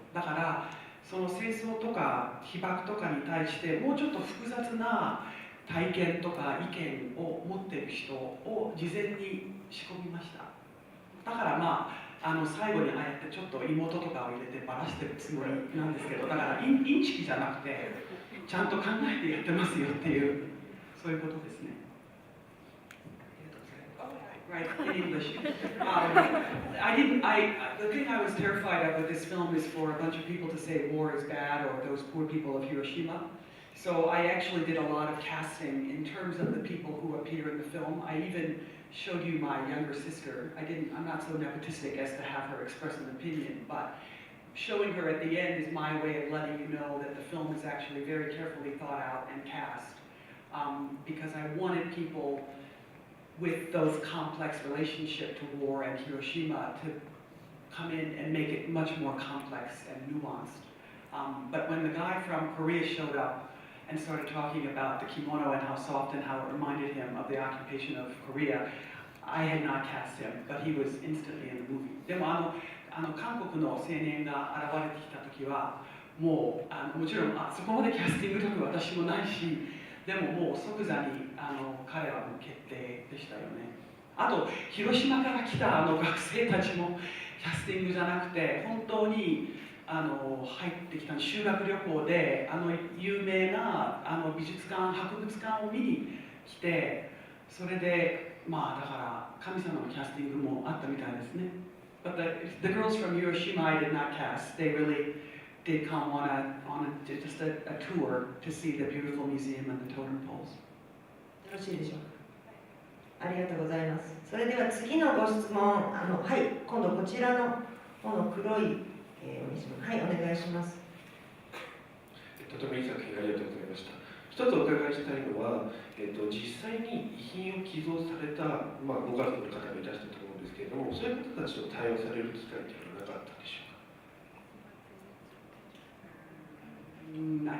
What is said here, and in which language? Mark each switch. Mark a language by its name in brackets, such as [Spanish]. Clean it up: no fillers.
[Japanese] だからその戦争とか被爆とかに対してもうちょっと複雑な体験とか意見を持っている人を事前に仕込みました。だから最後にああやってちょっと妹とかを入れてバラしてるつもりなんですけど、だからインチキじゃなくてちゃんと考えてやってますよっていう、そういうことですね。 [English] Right, in English. The thing I was terrified of with this film is for a bunch of people to say war is bad or those poor people of Hiroshima. So I actually did a lot of casting in terms of the people who appear in the film. I even showed you my younger sister. I'm not so nepotistic as to have her express an opinion, but showing her at the end is my way of letting you know that the film is actually very carefully thought out and cast, because I wanted people with those complex relationship to war and Hiroshima to come in and make it much more complex and nuanced. But when the guy from Korea showed up and started talking about the kimono and how soft and how it reminded him of the occupation of Korea, I had not cast him, but he was instantly in the movie. [Japanese] でも韓国の青年が現れてきた時はもうもちろんそこまでキャスティング力は私もないし、でももう即座に彼はもう決定でしたよね。あと広島から来た学生たちもキャスティングじゃなくて本当に入ってきた修学旅行で有名な美術館博物館を見に来て、それでまあだから神様のキャスティングもあったみたいですね。 [English] But the girls from Hiroshima I did not cast. They really did come on just a tour to see the beautiful museum and the totem poles. [Japanese] よろしいでしょうか。ありがとうございます。それでは次のご質問、はい、今度こちらの方の黒い、お召し物、はい、お願いします。とてもいい作品ありがとうございました。一つお伺いしたいのは、実際に遺品を寄贈された、ご家族の方もいらっしゃると思うんですけれども、そういう方たちと対話される機会というのはなかったでしょうか。